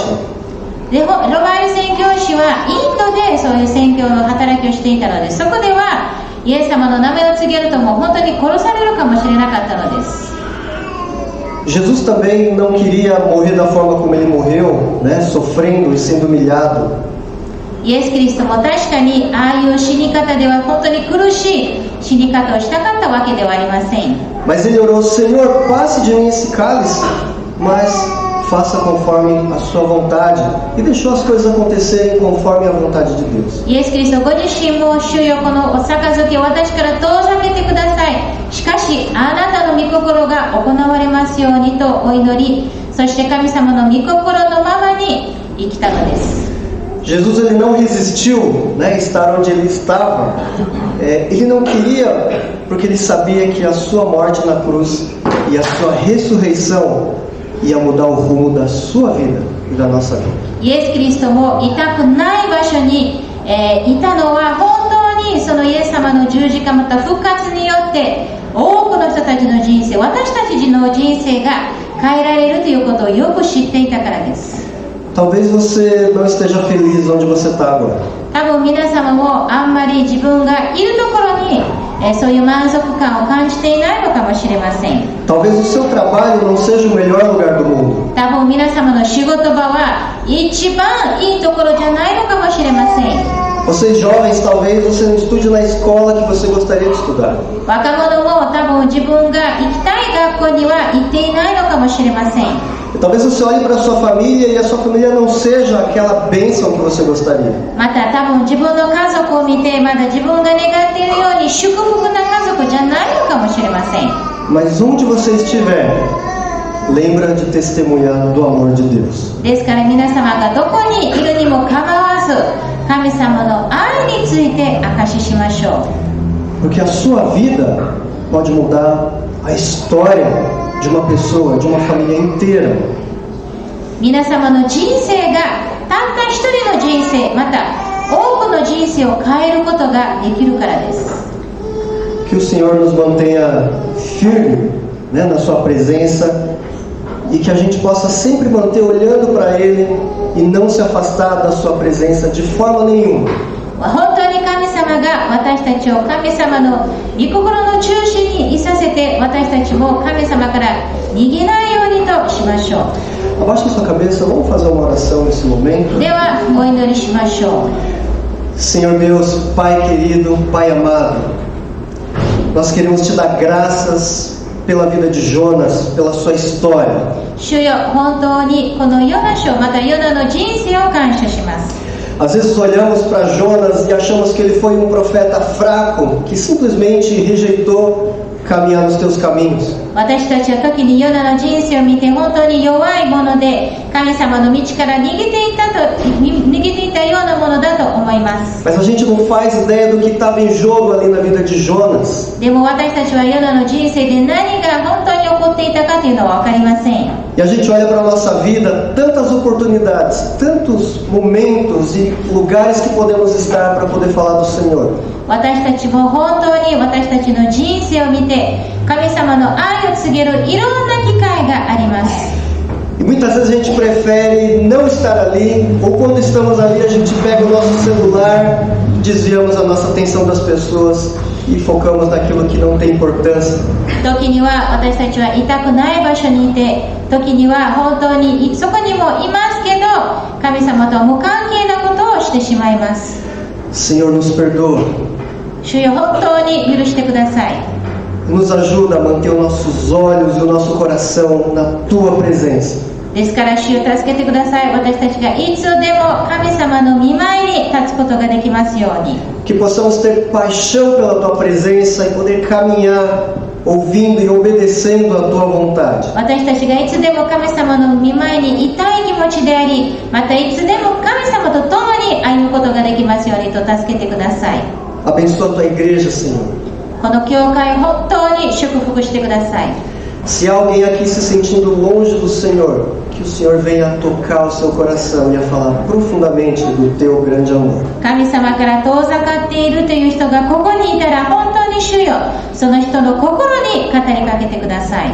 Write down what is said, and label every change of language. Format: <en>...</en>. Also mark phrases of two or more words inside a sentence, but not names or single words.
<ja>でロマール宣教師はインドでそういう宣教の働きをしていたので、そこではイエス様の名前を告げるともう本当に殺されるかもしれなかったのです。</ja> <pt>Jesus também não queria morrer da forma como ele morreu, né, sofrendo e sendo humilhado.</pt> <ja>イエス・キリストも確かにああいう死に方では本当に苦しい死に方をしたかったわけではありません。</ja> <pt>Mas ele orou: Senhor, passe de mim esse cálice, mas faça conforme a sua vontade. E deixou as coisas acontecerem conforme a vontade de Deus.</pt> <ja>イエス・キリストご自身も主よこのお杯を私から遠ざけてください。しかしあなたの御心が行われますようにとお祈り、そして神様の御心のままに生きたのです。</ja> <pt>Jesus ele não resistiu, né, estar onde ele estava. Ele não queria, porque ele sabia que a sua morte na cruz e a sua ressurreição ia mudar o rumo da sua vida e da nossa vida.</pt> <ja>イエス・キリストもいたくない場所に、いたのは本当にそのイエス様の十字架また復活によって多くの人たちの人生、私たちの人生が変えられるということをよく知っていたからです。</ja> <pt>Talvez você não esteja feliz onde você está agora.</pt> <ja>多分皆様もあんまり自分がいるところに、そういう満足感を感じていないのかもしれません。</ja> <pt>Talvez o seu trabalho não seja o melhor lugar do mundo.</pt> <ja>多分皆様の仕事場は一番いいところじゃないのかもしれません。</ja> <pt>Vocês jovens, talvez você não estude na escola que você gostaria de estudar.</pt> <ja>若者も多分自分が行きたい学校には行っていないのかもしれません。</ja> <pt>E talvez você olhe para a sua família e a sua família não seja aquela bênção que você gostaria.</pt> <ja>また多分自分の家族を見てまだ自分が願っているように祝福な家族じゃないのかもしれません。</ja> <pt>Mas onde você estiver, lembra de testemunhar do amor de Deus.</pt> <ja>ですから皆様がどこにいるにも構わず神様の愛について証ししましょう。</ja> <pt>Porque a sua vida pode mudar a história de uma pessoa, de uma família inteira.</pt> <ja>皆様の人生がたった一人の人生、また多くの人生を変えることができるからです。</ja> <pt>Que o Senhor nos mantenha firme, né, na sua presença e que a gente possa sempre manter olhando para Ele e não se afastar da sua presença de forma nenhuma.</pt> <ja>本当に神様が私たちを神様の御心の中心にいさせて、私たちも神様から逃げないようにとしましょう。</ja> <pt>Abaixe a sua cabeça, vamos fazer uma oração nesse momento.</pt> <ja>ではお祈りしましょう。</ja> <pt>Senhor Deus, Pai querido, Pai amado, nós queremos te dar graças pela vida de Jonas, pela sua história.</pt> <ja>主よ、本当にこのヨナ書、またヨナの人生を感謝します。</ja> <pt>Às vezes olhamos para Jonas e achamos que ele foi um profeta fraco, que simplesmente rejeitou caminhar nos teus caminhos.</pt> <ja>私たちは時にヨナの人生を見て本当に弱いもので神様の道から逃げていたようなものだと思います。</ja> <pt>Mas a gente não faz ideia do que estava em jogo ali na vida de Jonas.</pt> <ja>でも私たちはヨナの人生で何が本当に起こっていたかというのは分かりません。</ja> <pt>E a gente olha para a nossa vida, tantas oportunidades, tantos momentos e lugares que podemos estar para poder falar do Senhor.</pt> <ja>私たちも本当に私たちの人生を見て神様の愛を告げるいろんな機会があります。</ja> <pt>E muitas vezes a gente prefere não estar ali, ou quando estamos ali a gente pega o nosso celular, desviamos a nossa atenção das pessoas e focamos naquilo que não tem importância.</pt> <ja>時には私たちは痛くない場所にいて、時には本当にそこにもいますけど神様とは無関係なことをしてしまいます。</ja> <pt>Senhor, nos perdoa.</pt> <ja>主よ、本当に許してください。</ja> <pt>Nos ajuda a manter os nossos olhos e o nosso coração na Tua presença.</pt> <ja>ですから主よ、助けてください。私たちがいつでも神様の御前に立つことができますように。</ja> <pt>Que possamos ter paixão pela Tua presença e poder caminhar ouvindo e obedecendo a tua vontade.</pt> <ja>私たちがいつでも神様の御前にいたい気持ちであり、またいつでも神様と共に歩むことができますようにと助けてください。</ja> <pt>Abençoa a tua igreja, Senhor.</pt> <ja>この教会を本当に祝福してください。</ja> <pt>Se há alguém aqui se sentindo longe do Senhor, que o Senhor venha tocar o seu coração e a falar profundamente do teu grande amor.</pt> <ja>神様から遠ざかっているという人がここにいたら、本当に主よ、その人の心に語りかけてください。</ja>